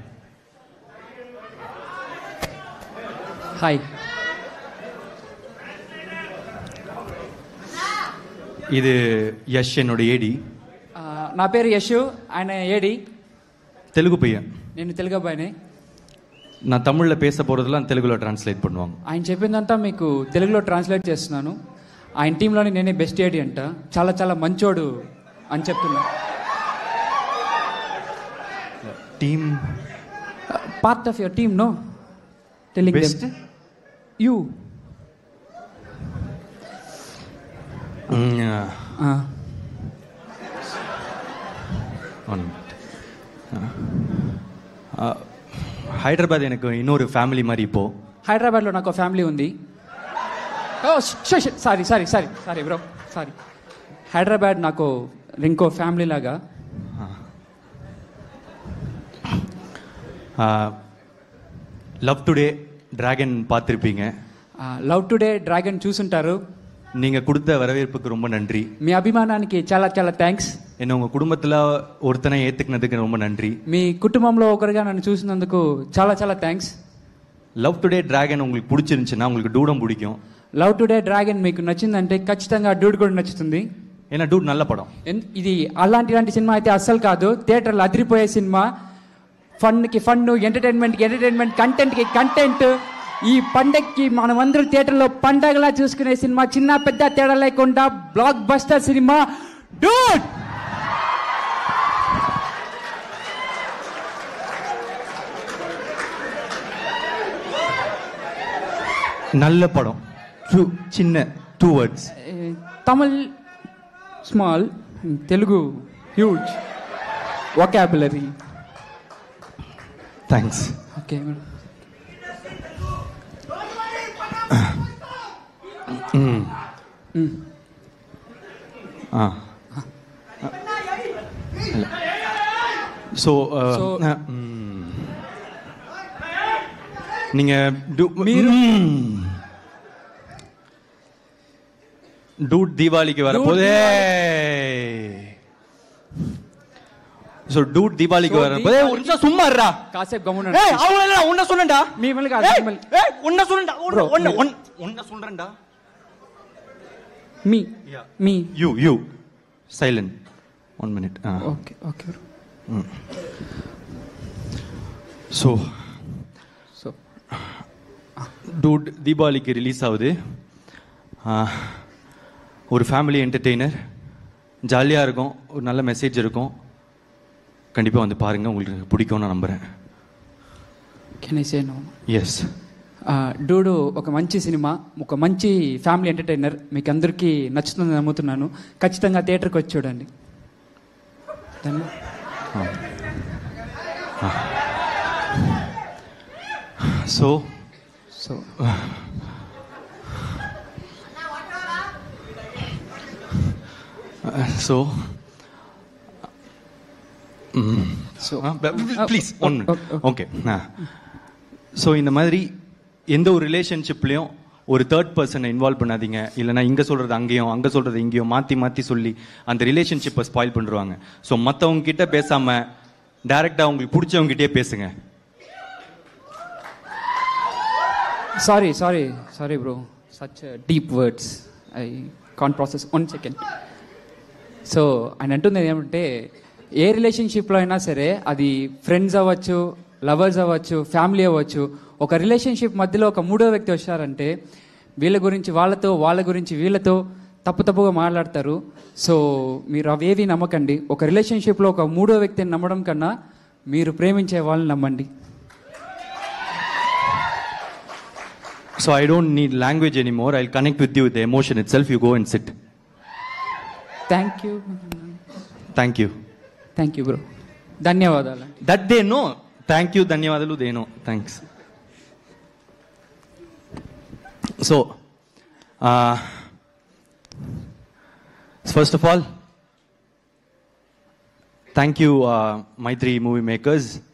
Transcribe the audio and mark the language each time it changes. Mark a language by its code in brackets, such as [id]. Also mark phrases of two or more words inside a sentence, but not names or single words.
[te] హాయ్. ఇది యష్ என்னோட ఏడి. నా పేరు యశు, ఆయన ఏడి. [ta] తెలుగు பையன். [te] నేను తెలుగు అబ్బాయిని. [ta] நான் தமிழில் பேச போகிறதெல்லாம் తెలుగులో ట్రాన్స్లేట్ பண்ணுவாங்க. [te] ఆయన చెప్పిందంతా మీకు తెలుగులో ట్రాన్స్లేట్ చేస్తున్నాను. ఆయన టీంలోని నేనే బెస్ట్ ఏడి అంట. చాలా చాలా మంచోడు అని చెప్తున్నా. [en] టీమ్ part of your team no telling బెస్ట్ యూ. [ta] హైదరాబాద్ எனக்கு இன்னொரு ఫ్యామిలీ మరి இப்போ. [te] హైదరాబాద్లో నాకు ఫ్యామిలీ ఉంది. [en] sorry sorry sorry sorry bro sorry. [te] హైదరాబాద్ నాకు ఇంకో ఫ్యామిలీ లాగా. [ta] లవ్ టుడే డ్రాగన్ பார்த்திருப்பீங்க. [te] లవ్ టుడే డ్రాగన్ చూసుంటారు. [ta] நீங்கள் கொடுத்த வரவேற்புக்கு ரொம்ப நன்றி. [te] మీ అభిమానానికి చాలా చాలా థ్యాంక్స్. [ta] என்ன உங்கள் குடும்பத்தில் ஒருத்தனை ஏற்றுக்கினதுக்கு ரொம்ப நன்றி. [te] మీ కుటుంబంలో ఒకరిగా నన్ను చూసినందుకు చాలా చాలా థ్యాంక్స్. [ta] లవ్ టుడే డ్రాగన్ உங்களுக்கு பிடிச்சிருந்துச்சுன்னா உங்களுக்கு டூடம் பிடிக்கும். [te] లవ్ టుడే డ్రాగన్ మీకు నచ్చిందంటే ఖచ్చితంగా డూడ్ కూడా నచ్చుతుంది. [ta] ஆனா டூட் நல்ல படம். [te] ఇది అలాంటి సినిమా అయితే అస్సలు కాదు. థియేటర్లో అదిరిపోయే సినిమా. ఫన్కి ఫన్, ఎంటర్టైన్మెంట్కి ఎంటర్టైన్మెంట్, కంటెంట్కి కంటెంట్. ఈ పండగకి మనమందరూ థియేటర్లో పండగలా చూసుకునే సినిమా. చిన్న పెద్ద తేడా లేకుండా బ్లాక్ బస్టర్ సినిమా డూడ్. [ta] நல்ல படம். [te] చిన్న 2 words. [en] Tamil small, Telugu huge vocabulary. [te] థ్యాంక్స్. ఓకే. [ta] సో நீங்க டூட் தீபாவளிக்கு வரப்போதே. సో డూడ్ దీపావళికి வரப்போதே. ஒரு நிமிஷம் சும்மா இருடா. [te] కాసేపు గమ్మున. [ta] ஏய் அவள உன்ன சொன்னேன்டா. [te] మీమల్ కాదు. [ta] ஏய் உன்ன சொன்னேன்டா. உன்ன சொல்றேன்டா. [te] మీ [en] you silent 1 minute. okay okay bro. [ta] సో டூட் தீபாவளிக்கு ரிலீஸ் ஆகுது. ஒரு ஃபேமிலி என்டர்டெய்னர், ஜாலியாக இருக்கும், ஒரு நல்ல மெசேஜ் இருக்கும். கண்டிப்பாக வந்து பாருங்கள், உங்களுக்கு பிடிக்கும்னு நான் நம்புகிறேன். [en] can I say no? ఎస్. [te] డూడు ఒక మంచి సినిమా, ఒక మంచి ఫ్యామిలీ ఎంటర్టైనర్. మీకు అందరికీ నచ్చుతుందని నమ్ముతున్నాను. ఖచ్చితంగా థియేటర్కి వచ్చి చూడండి. సో సో [ta] సో ப்ளீஸ் ஓகே. ஸோ இந்த மாதிரி எந்த ஒரு ரிலேஷன்ஷிப்லேயும் ஒரு தேர்ட் பர்சனை இன்வால்வ் பண்ணாதீங்க. இல்லைனா இங்கே சொல்கிறது அங்கேயும், அங்கே சொல்கிறது இங்கேயும் மாற்றி மாற்றி சொல்லி அந்த ரிலேஷன்ஷிப்பை ஸ்பாயில் பண்ணுவாங்க. ஸோ மற்றவங்க கிட்ட பேசாமல் டைரெக்டாக உங்களுக்கு பிடிச்சவங்ககிட்டே பேசுங்க. [en] sorry bro, such deep words I can't process. 1 second. [te] సో ఆయన అంటుంది ఏమంటే, ఏ రిలేషన్షిప్లో అయినా సరే, అది ఫ్రెండ్స్ అవ్వచ్చు, లవర్స్ అవ్వచ్చు, ఫ్యామిలీ అవ్వచ్చు, ఒక రిలేషన్షిప్ మధ్యలో ఒక మూడో వ్యక్తి వచ్చారంటే వీళ్ళ గురించి వాళ్ళతో, వాళ్ళ గురించి వీళ్ళతో తప్పుగా మాట్లాడతారు. సో మీరు అవేవి నమ్మకండి. ఒక రిలేషన్షిప్లో ఒక మూడో వ్యక్తిని నమ్మడం కన్నా మీరు ప్రేమించే వాళ్ళని నమ్మండి. [en] So I don't need language anymore. I'll connect with you with the emotion itself. You go and sit. thank you. Thank you. thank you bro. ధన్యవాదాలు. That they know. Thank you, ధన్యవాదాలు, they know. Thanks. So, first of all, thank you, Maitri movie makers.